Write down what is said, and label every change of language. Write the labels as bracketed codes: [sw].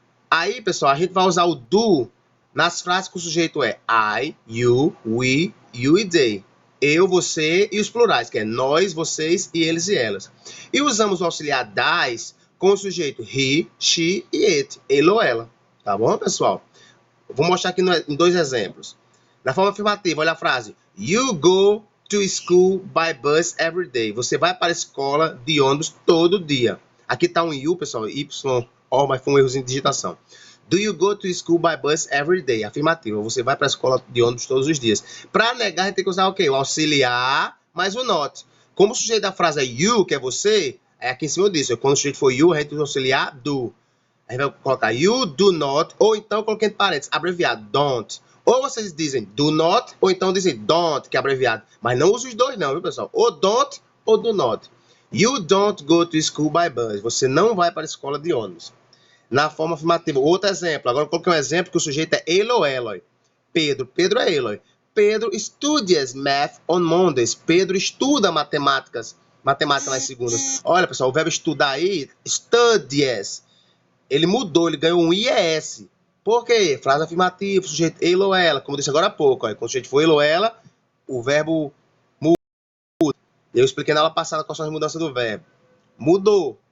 [pt] Aí, pessoal, a gente vai usar o do nas frases que o sujeito é I, you, we, you e they. Eu, você e os plurais, que é nós, vocês e eles e elas. E usamos o auxiliar das com o sujeito he, she e it, ele ou ela. Tá bom, pessoal? Vou mostrar aqui em dois exemplos. Na forma afirmativa, olha a frase. [en] You go to school by bus every day. [pt] Você vai para a escola de ônibus todo dia. Aqui está um you, pessoal, Y-O, mas foi um errozinho de digitação. [en] Do you go to school by bus every day? [pt] Afirmativa. Você vai para a escola de ônibus todos os dias. Para negar, a gente tem que usar o quê? O auxiliar mais o not. Como o sujeito da frase é you, que é você, é aqui em cima disso. Quando o sujeito for you, a gente usa o auxiliar do. A gente vai colocar you do not, ou então coloquei entre parênteses, abreviado, don't. Ou vocês dizem do not, ou então dizem don't, que é abreviado. Mas não usa os dois não, viu, pessoal? Ou don't, ou do not. [en] You don't go to school by bus. [pt] Você não vai para a escola de ônibus. Na forma afirmativa, outro exemplo. Agora eu coloquei um exemplo que o sujeito é ele ou ela. Pedro. Pedro é ele. [en] Pedro studies math on Mondays. [pt] Pedro estuda matemática nas segundas. Olha, pessoal, o verbo estudar aí, studies. Ele mudou, ele ganhou um IES. Por quê? Frase afirmativa, sujeito ele ou ela. Como eu disse agora há pouco. Quando o sujeito for ele ou ela, o verbo muda. Eu expliquei na aula passada quais são as mudanças do verbo. Mudou.